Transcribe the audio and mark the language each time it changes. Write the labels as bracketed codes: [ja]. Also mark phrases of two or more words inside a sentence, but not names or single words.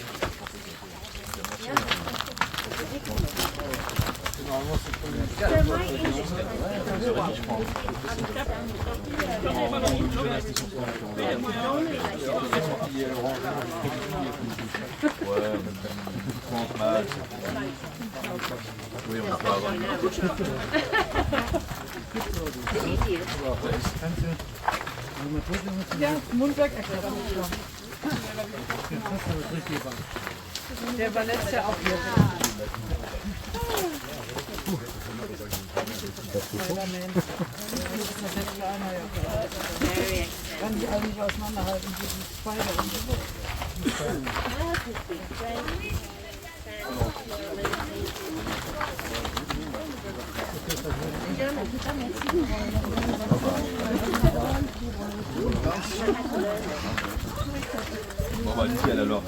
[fr] Normalement, c'est pas Oui, on va pas avoir une [de] Ja, Mundwerk erklärt. Der war letztes Jahr auch hier. Kann die eigentlich auseinanderhalten, diesen Spider und so. [fr] Bon, bah, nickel alors.